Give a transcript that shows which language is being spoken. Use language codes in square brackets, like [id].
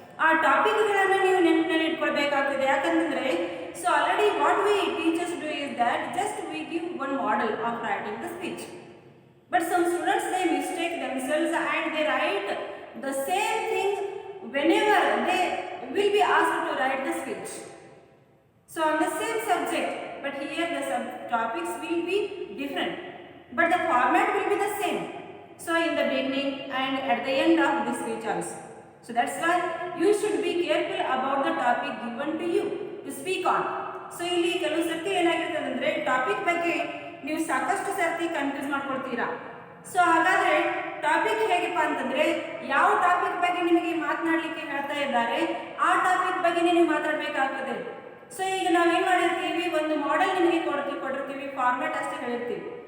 [kn] ಆ ಟಾಪಿಕ್ಗಳನ್ನು ನೀವು ನೆನಪಿನಲ್ಲಿ ಇಟ್ಕೊಳ್ಬೇಕಾಗ್ತದೆ. ಯಾಕಂತಂದ್ರೆ so [en] Already what we teachers do is that just we give one model of writing the speech, but some students they mistake themselves and they write the same thing whenever they will be asked to write the speech. So on the same subject, but here the subtopics will be different, but the format will be the same. So in the beginning and at the end of the speech also. So that's why you should be careful about the topic given to you to speak on. [kn] So ಇಲ್ಲಿ ಕೆಲವು ಸರ್ತಿ ಏನಾಗಿರ್ತದೆ ಅಂದರೆ topic ಬಗ್ಗೆ ನೀವು ಸಾಕಷ್ಟು ಸರ್ತಿ confuse ಮಾಡ್ಕೊಳ್ತೀರಾ. So ಹಾಗಾದರೆ topic ಹೇಗಪ್ಪ ಅಂತಂದರೆ ಯಾವ ಟಾಪಿಕ್ ಬಗ್ಗೆ ನಿಮಗೆ ಮಾತನಾಡಲಿಕ್ಕೆ ಹೇಳ್ತಾ ಇದ್ದಾರೆ ಆ ಟಾಪಿಕ್ ಬಗ್ಗೆ ನೀವು ಮಾತಾಡಬೇಕಾಗ್ತದೆ. ಸೊ ಈಗ ನಾವೇನು ಮಾಡಿರ್ತೀವಿ, ಒಂದು ಮಾಡೆಲ್ ನಿಮಗೆ ಕೊಟ್ಟಿರ್ತೀವಿ, ಫಾರ್ಮ್ಯಾಟ್ ಅಷ್ಟೇ ಹೇಳಿರ್ತೀವಿ.